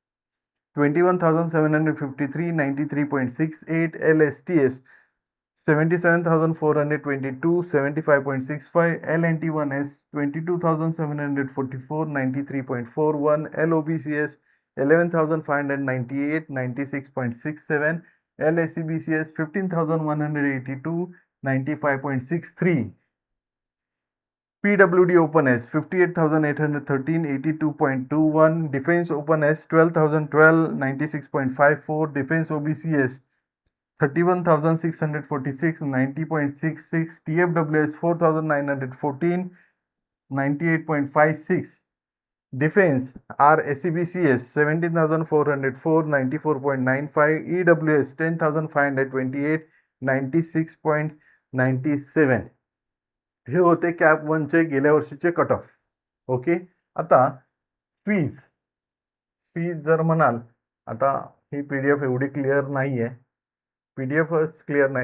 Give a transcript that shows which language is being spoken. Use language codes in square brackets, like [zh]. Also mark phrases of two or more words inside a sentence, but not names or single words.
[en] 21,753 93.68, L STS 77,422 75.65, LNT1S 22,744 93.41, LOBCS 11,598 96.67, LSCBCS 15,182 95.63, PWD Open S 58,813 82.21, Defense Open S 12,012 96.54, Defense OBCS 31,646 90.66, TFWS 4,914 98.56, Defense RSCBCS 17,404 94.95, EWS 10,528 96.97. [mr] हे होते कॅप 1चे गेल्या वर्षीचे [en] cut off. [mr] ओके, आता फीज जर म्हणाल, आता ही PDF एवढी क्लिअर नाही आहे, PDFच क्लिअर नाही.